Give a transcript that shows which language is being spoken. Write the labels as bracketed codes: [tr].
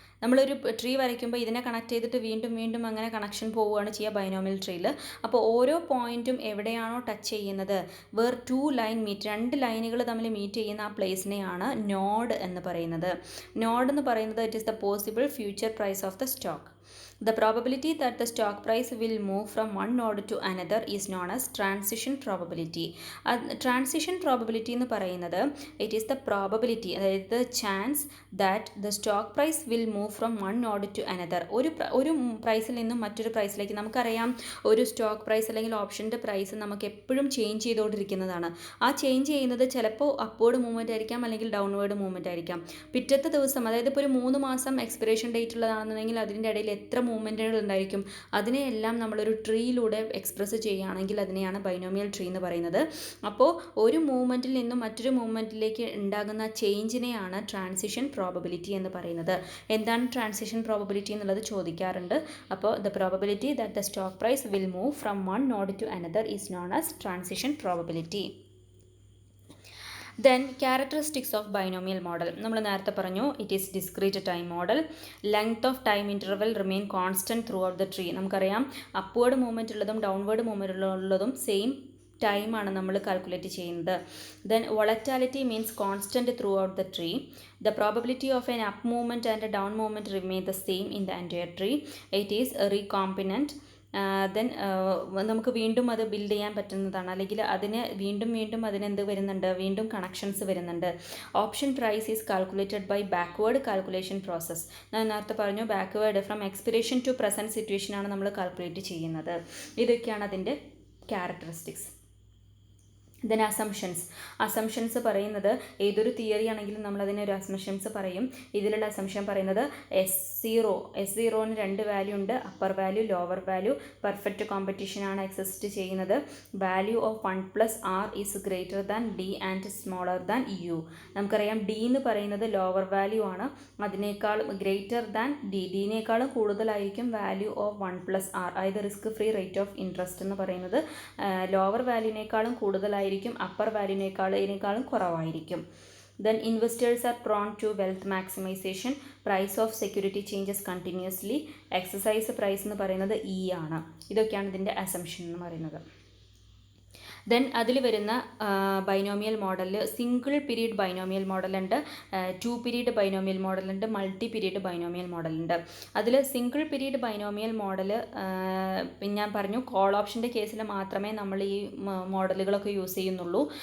[ml] നമ്മളൊരു ട്രീ വരയ്ക്കുമ്പോൾ ഇതിനെ കണക്ട് ചെയ്തിട്ട് വീണ്ടും വീണ്ടും അങ്ങനെ കണക്ഷൻ പോവുകയാണ് ചെയ്യുക ബൈനോമിയൽ ട്രീയിൽ. അപ്പോൾ ഓരോ പോയിന്റും എവിടെയാണോ ടച്ച് ചെയ്യുന്നത്, [en] where two line meet, [ml] രണ്ട് ലൈനുകൾ തമ്മിൽ മീറ്റ് ചെയ്യുന്ന ആ പ്ലേസിനെയാണ് നോഡ് എന്ന് പറയുന്നത്. നോഡ് എന്ന് പറയുന്നത് [en] It is the possible future price of the stock. The probability that the stock price will move from one node to another is known as transition probability. Transition probability [ml] എന്ന് പറയുന്നത് [en] it is the probability, [ml] അതായത് [en] the chance that the stock price will move from one node to another. [ml] ഒരു പ്രൈസിൽ നിന്നും മറ്റൊരു പ്രൈസിലേക്ക്, നമുക്കറിയാം ഒരു stock price അല്ലെങ്കിൽ ഓപ്ഷൻ്റെ പ്രൈസ് നമുക്ക് എപ്പോഴും ചേഞ്ച് ചെയ്തുകൊണ്ടിരിക്കുന്നതാണ്. ആ ചേഞ്ച് ചെയ്യുന്നത് ചിലപ്പോൾ അപ്വേർഡ് മൂവ്മെൻ്റ് ആയിരിക്കാം, അല്ലെങ്കിൽ ഡൗൺവേർഡ് മൂവ്മെൻ്റ് ആയിരിക്കാം. പിറ്റത്തെ ദിവസം, അതായത് ഇപ്പോൾ ഒരു 3 മാസം എക്സ്പിറേഷൻ ഡേറ്റ് ഉള്ളതാണെന്നുണ്ടെങ്കിൽ അതിൻ്റെ ഇടയിൽ എത്ര മൂവ്മെൻറ്റുകൾ ഉണ്ടായിരിക്കും, അതിനെയെല്ലാം നമ്മളൊരു ട്രീയിലൂടെ എക്സ്പ്രസ് ചെയ്യുകയാണെങ്കിൽ അതിനെയാണ് ബൈനോമിയൽ ട്രീ എന്ന് പറയുന്നത്. അപ്പോൾ ഒരു മൂവ്മെൻറ്റിൽ നിന്നും മറ്റൊരു മൂവ്മെൻറ്റിലേക്ക് ഉണ്ടാകുന്ന ചേഞ്ചിനെയാണ് ട്രാൻസിഷൻ പ്രോബബിലിറ്റി എന്ന് പറയുന്നത്. എന്താണ് ട്രാൻസിഷൻ പ്രോബബിലിറ്റി എന്നുള്ളത് ചോദിക്കാറുണ്ട്. അപ്പോൾ [en] The probability that the stock price will move from one node to another is known as transition probability. Then characteristics of binomial model. [ml] നമ്മൾ നേരത്തെ പറഞ്ഞു [en] it is discrete time model. Length of time interval remain constant throughout the tree. [ml] നമുക്കറിയാം upward movement ഉള്ളതും downward movement ഉള്ളതും same ടൈമാണ് നമ്മൾ calculate ചെയ്യുന്നത്. [en] Then volatility means constant throughout the tree. The probability of an up movement and a down movement remain the same in the entire tree. It is recombinant. [ml] Then നമുക്ക് വീണ്ടും അത് build ചെയ്യാൻ പറ്റുന്നതാണ്, അല്ലെങ്കിൽ അതിന് വീണ്ടും അതിനെന്ത് വരുന്നുണ്ട്, വീണ്ടും കണക്ഷൻസ് വരുന്നുണ്ട്. [en] Option price is calculated by backward calculation process. [ml] ഞാൻ നേരത്തെ പറഞ്ഞു [en] backward from expiration to present [ml] സിറ്റുവേഷനാണ് നമ്മൾ കാൽക്കുലേറ്റ് ചെയ്യുന്നത്. ഇതൊക്കെയാണ് അതിൻ്റെ ക്യാരക്ടറിസ്റ്റിക്സ്. ദെൻ അസംഷൻസ് പറയുന്നത് ഏതൊരു തിയറി ആണെങ്കിലും നമ്മളതിന് ഒരു അസംഷൻസ് പറയും. ഇതിലുള്ള അസംഷൻ പറയുന്നത് S0ന് രണ്ട് വാല്യൂ ഉണ്ട്, upper value, lower value. Perfect കോമ്പറ്റീഷനാണ് exist ചെയ്യുന്നത്. [en] Value of 1+R is greater than D and smaller than U. [ml] നമുക്കറിയാം D എന്ന് പറയുന്നത് ലോവർ വാല്യൂ ആണ്, അതിനേക്കാൾ ഗ്രേറ്റർ ദാൻ ഡിനേക്കാളും കൂടുതലായിരിക്കും വാല്യൂ ഓഫ് 1+R, അതായത് risk free rate of interest എന്ന് പറയുന്നത് ലോവർ വാല്യൂവിനേക്കാളും കൂടുതലായിരിക്കും, അപ്പർ വാല്യൂവിനേക്കാളും കുറവായിരിക്കും. [en] Then investors are prone to wealth maximization. Price of security changes continuously. [ml] Exercise price എന്ന് പറയുന്നത് E ആണ്. ഇതൊക്കെയാണ് ഇതിൻ്റെ അസംഷൻ എന്ന് പറയുന്നത്. ദെൻ അതിൽ വരുന്ന ബൈനോമിയൽ മോഡലിൽ single period binomial മോഡലുണ്ട്, 2 period binomial മോഡലുണ്ട്, multi period binomial മോഡലുണ്ട്. അതിൽ സിംഗിൾ പീരീഡ് ബൈനോമിയൽ മോഡൽ ഞാൻ പറഞ്ഞു കോൾ ഓപ്ഷൻ്റെ കേസിൽ മാത്രമേ നമ്മൾ ഈ മോഡലുകളൊക്കെ യൂസ് ചെയ്യുന്നുള്ളൂ.